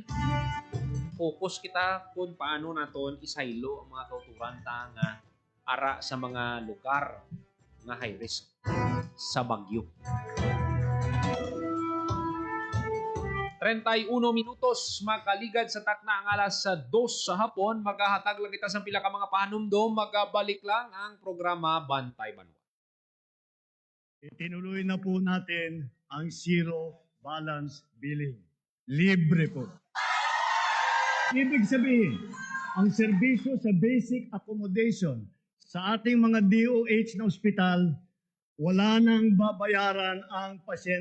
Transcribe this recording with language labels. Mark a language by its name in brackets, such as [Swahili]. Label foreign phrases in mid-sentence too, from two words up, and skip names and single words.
[Hiligaynon] Focus kita kung paano naton isaylo ang mga kauturan ta nga ara sa mga lugar nga [English] high risk [Hiligaynon] sa bagyo. 31 minutos makaligad sa takna ang alas 2 sa hapon. Maghahatag lang kita sa pila ka mga panumdom. Magabalik lang ang programa Bantay Banwa. [Filipino] Itinuloy na po natin ang [English] zero balance billing. [Filipino] Libre po. Ibig sabihin, ang serbisyo sa [English] basic accommodation [Filipino] sa ating mga DOH na ospital, wala nang babayaran ang pasyente.